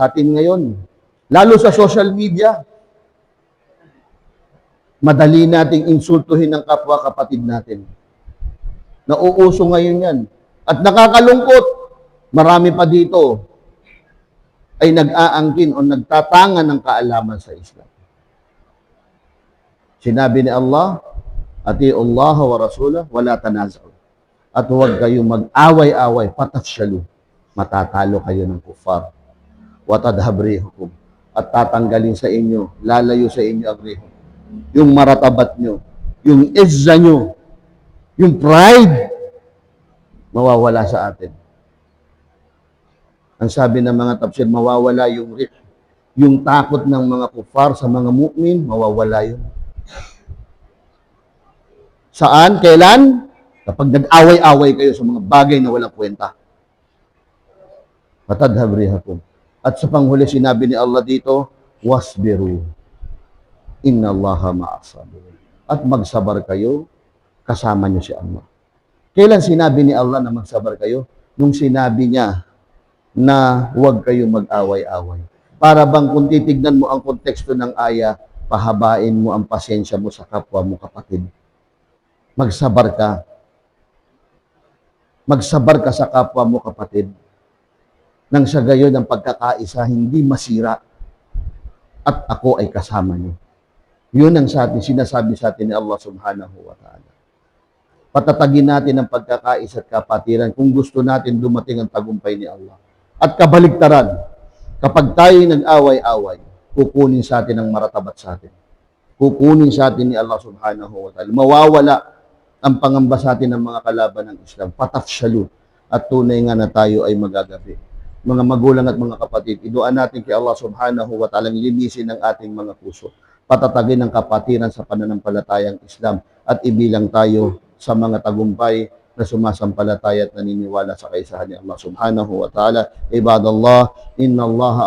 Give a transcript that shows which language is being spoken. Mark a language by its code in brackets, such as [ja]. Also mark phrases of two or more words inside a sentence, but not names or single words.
[tl] Sa atin ngayon, lalo sa social media, Madali nating insultuhin ng kapwa kapatid natin. Nauuso ngayon yan. At nakakalungkot, marami pa dito ay nag-aangkin o nagtatanga ng kaalaman sa Islam. Sinabi ni Allah, [ar] أطيعوا الله ورسوله ولا تنازعوا. [tl] At huwag kayong mag-away-away, patafsyalu. Matatalo kayo ng kufar. [ar] وتذهب ريحكم. [tl] At tatanggalin sa inyo, lalayo sa inyo ang rihum. Yung maratabat nyo, yung izza nyo, yung pride, mawawala sa atin. Ang sabi ng mga tafsir, mawawala yung rih. Yung takot ng mga kufar sa mga mu'min, mawawala yun. Saan? Kailan? Kapag nag-away-away kayo sa mga bagay na walang kwenta. [ar] متذهب ريحكم. [tl] At sa panghuli, sinabi ni Allah dito, wasbiru. [ar] إن الله مع الصابرين. [tl] At magsabar kayo, kasama niyo si Allah. Kailan sinabi ni Allah na magsabar kayo? Nung sinabi niya na huwag kayo mag-away-away. Para bang kung titignan mo ang konteksto ng aya, pahabain mo ang pasensya mo sa kapwa mo kapatid. Magsabar ka. Magsabar ka sa kapwa mo kapatid. Nang sa gayon ang pagkakaisa hindi masira at ako ay kasama niyo. Yun ang sa atin, sinasabi sa atin ni [ar] الله سبحانه وتعالى. [tl] Patatagin natin ang pagkakaisa at kapatiran kung gusto natin dumating ang tagumpay ni Allah. At kabaligtaran, kapag tayo nag-away-away, kukunin sa atin ang maratabat sa atin. Kukunin sa atin ni [ar] الله سبحانه وتعالى. [tl] Mawawala ang pangamba sa atin ng mga kalaban ng Islam. Patafsyalu. At tunay nga na tayo ay magagabi. Mga magulang at mga kapatid, iduan natin kay [ar] الله سبحانه وتعالى [tl] linisin ang ating mga puso. Patatagin ang kapatiran sa pananampalatayang Islam at ibilang tayo sa mga tagumpay na sumasampalataya at naniniwala sa kaisahan ni [ar] الله سبحانه وتعالى. عباد الله إن الله